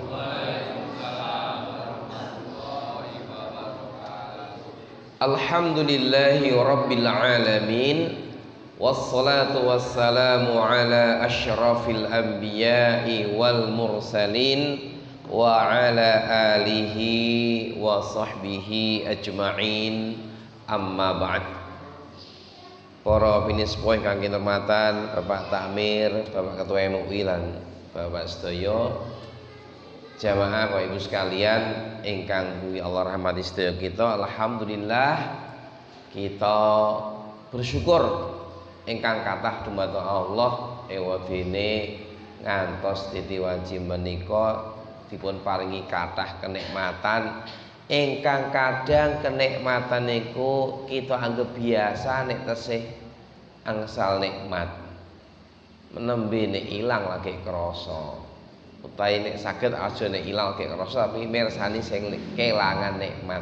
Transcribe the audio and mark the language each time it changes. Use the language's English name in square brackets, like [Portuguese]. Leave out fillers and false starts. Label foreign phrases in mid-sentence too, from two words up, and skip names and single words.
[Arabic] الحمد لله رب العالمين. والصلاة والسلام على أشرف الأنبياء والمرسلين وعلى آله وصحبه أجمعين. أما بعد. [Javanese] Para pinispoh kang kinurmatan Bapak Takmir, Bapak Ketua MUI lan Bapak sedaya jamaah Bapak Ibu sekalian ingkang kuwi Allah rahmati sedaya kita. Alhamdulillah [Indonesian] kita bersyukur [Javanese] ingkang kathah dumateng Allah ewadene ngantos titi wajib menika dipun paringi kathah kenikmatan ingkang kadang kenikmatan niku kita anggap biasa nek tesih angsal nikmat menembe nek ilang lagi krasa utawi nek saged aja nek ilang lagi krasa tapi mirsani sing kelangan nikmat.